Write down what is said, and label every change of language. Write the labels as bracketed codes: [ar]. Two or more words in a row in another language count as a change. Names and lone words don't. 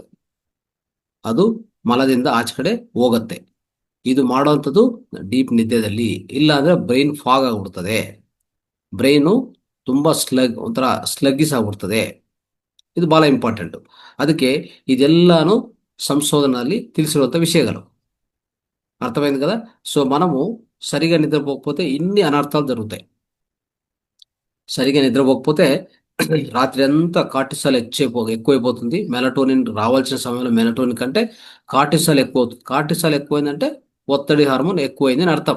[kn] ಅದು ಮಲದಿಂದ ಆಚೆ ಕಡೆ ಹೋಗತ್ತೆ. ಇದು ಮಾಡುವಂಥದ್ದು ಡೀಪ್ ನಿದ್ದೆದಲ್ಲಿ. ಇಲ್ಲ ಅಂದ್ರೆ [en] brain fog [kn] ಆಗ್ಬಿಡ್ತದೆ. ಬ್ರೈನು ತುಂಬಾ ಒಂಥರ ಸ್ಲಗ್ಗಿಸ್ ಆಗ್ಬಿಡ್ತದೆ. ಇದು ಬಹಳ ಇಂಪಾರ್ಟೆಂಟ್. ಅದಕ್ಕೆ ಇದೆಲ್ಲಾನು ಸಂಶೋಧನೆಯಲ್ಲಿ ತಿಳಿಸಿರುವಂಥ ವಿಷಯಗಳು. [te] అర్థమైంది కదా. సో మనము సరిగా నిద్రపోకపోతే ఇన్ని అనర్థాలు జరుగుతాయి. సరిగా నిద్రపోకపోతే రాత్రి అంతా కార్టిసాల్ ఎక్కువైపోతుంది. మెలటోనిన్ రావాల్సిన సమయంలో మెలటోనిన్ కంటే కార్టిసాల్ ఎక్కువ అవుతుంది. కార్టిసాల్ ఎక్కువైందంటే ఒత్తిడి హార్మోన్ ఎక్కువైంది అని అర్థం.